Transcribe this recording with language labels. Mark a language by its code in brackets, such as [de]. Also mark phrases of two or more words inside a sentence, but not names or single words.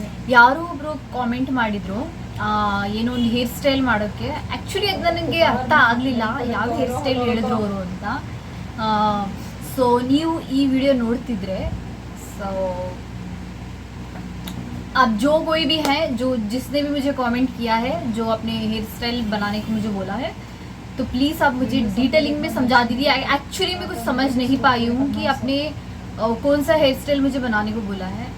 [kn] ಯಾರೋ ಒಬ್ರು ಕಾಮೆಂಟ್ ಮಾಡಿದ್ರು ಏನೋ ಒಂದು [en] hair style [kn] ಮಾಡೋಕ್ಕೆ. ಆ್ಯಕ್ಚುಲಿ ಅದು ನನಗೆ ಅರ್ಥ ಆಗಲಿಲ್ಲ ಯಾವ [en] hair style [kn] ಹೇಳಿದ್ರು ಅವರು ಅಂತ. ಸೊ ನೀವು ಈ ವಿಡಿಯೋ ನೋಡ್ತಿದ್ರೆ ಸೊ [hi] अब जो कोई भी है जो जिसने भी मुझे कमेंट किया है जो अपने [en] hair style [hi] बनाने को मुझे बोला है तो प्लीज़ आप मुझे डिटेलिंग में समझा दीजिए. एक्चुअली मैं कुछ समझ नहीं पाई हूँ कि अपने कौन सा [en] hair style [hi] मुझे बनाने को बोला है.